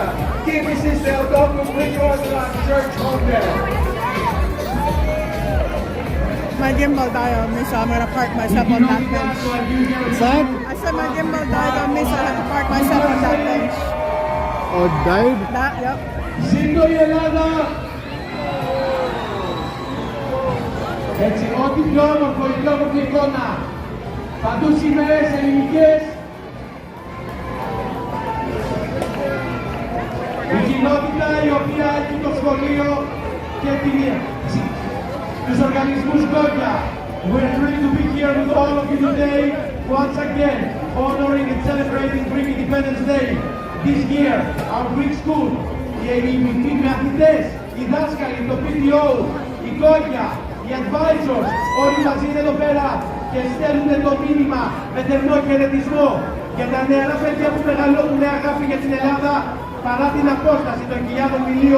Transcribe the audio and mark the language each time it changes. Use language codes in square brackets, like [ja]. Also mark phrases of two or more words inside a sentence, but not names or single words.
[en] Kimisis Theotokos Greek Orthodox Church Hotel. My gimbal died on me, so I'm gonna park myself on that bench. What's that? I said my gimbal died on me, so I have to park myself on that bench. Oh, it died? That, yep. [el] Ζήτω η Ελλάδα! Έτσι, ό,τι πιο όμορφο, η πιο όμορφη εικόνα. Παντού σημαίες ελληνικές. Η κοινότητα η οποία έχει το σχολείο και τους οργανισμούς Γκόγια. [en] We're thrilled to be here with all of you today, once again, honoring and celebrating Greek Independence Day. This year, our Greek school, [el] οι μαθητές, οι δάσκαλοι, το PTO, η Γκόγια, οι advisors, όλοι μαζί είναι εδώ πέρα και στέλνουν το μήνυμα με θερμό χαιρετισμό για τα νεαρά παιδιά που μεγαλώνουν αγάπη για την Ελλάδα παρά την απόσταση των χιλιάδων μιλίων.